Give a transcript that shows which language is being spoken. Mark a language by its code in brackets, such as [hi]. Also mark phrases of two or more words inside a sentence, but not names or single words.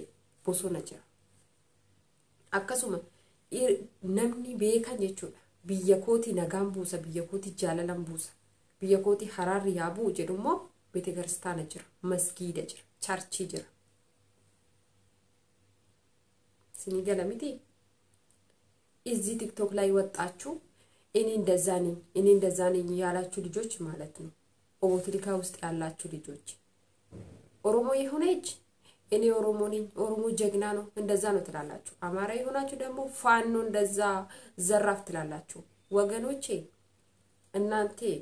[om] bosona jira akkasuma namni beekan jechuudha biyya kooti nagaan buusa biyya kooti jaalalan buusa biyya kooti haraarri yaabuu jedhumoo beete kiristaana jira masgiida jira charchi jira sini galamiti [am] እዚህ ቲክቶክ ላይ ወጣችሁ እኔ እንደዛ ነኝ ያላችሁ ልጆች ማለት ነው ኦቦትሊካ ውስጥ ያላችሁ ልጆች ኦሮሞ የሆነች እኔ ኦሮሞ ነኝ ኦሮሞ ጀግና ነው እንደዛ ነው ትላላችሁ አማራ ይሆናችሁ ደግሞ ፋኖ እንደዛ ዘራፍ ትላላችሁ ወገኖቼ እናንተ